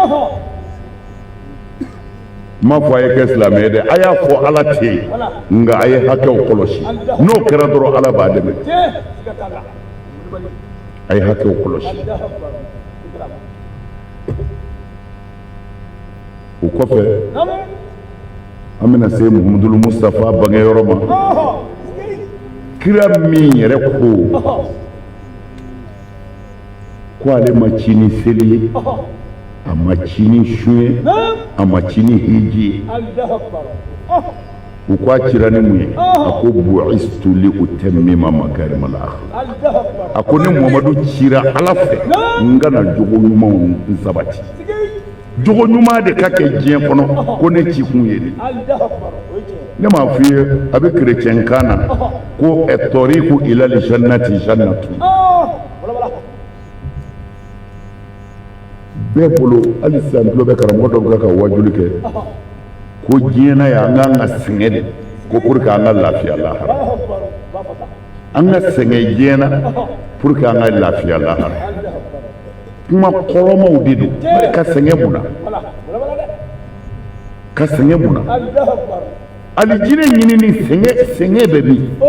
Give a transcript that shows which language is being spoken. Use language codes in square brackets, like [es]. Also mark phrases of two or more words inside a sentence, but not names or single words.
[bm] ma fɔ a ye kɛ silamɛ ye dɛ a y'a fɔ ala tɛ yen nka a ye hakɛw kɔlɔsi n'o kɛra dɔrɔn ala b'a dɛmɛ a ye hakɛw kɔlɔsi o kɔfɛ an bɛna se muhamadu mustafa bangeyɔrɔ ma kira min yɛrɛ ko ale ma ci ni seli ye a ma ci ni su ye a ma ci ni hiji ye u ko a cira ni mun ye a ko [ar] بعثت لأتمم مكارم الأخلاق [bm] a ko ni muhamadu cira ala fɛ n kana jogo ɲumanw sabati jogo ɲuman de ka kɛ diɲɛ kɔnɔ ko ne ci kun ye de ne m'a f'i ye a bɛ kerecɛn kan na ko [ar] طريق إلى الجنة جنة [bm] bɛɛ bolo hali sisan tulo bɛ karamɔgɔ dɔ bɛ ka wajuli kɛ ko diɲɛ na yan an k'an ka sɛgɛn de ko [fr] pour que [bm] an ka lafiya lahara an ka sɛgɛn diɲɛ na [fr] pour que [bm] an ka lafiya lahara kuma kɔrɔmaw de don ka sɛgɛn mun na ka sɛgɛn mun na alijinɛ ɲinini sɛgɛn bɛ min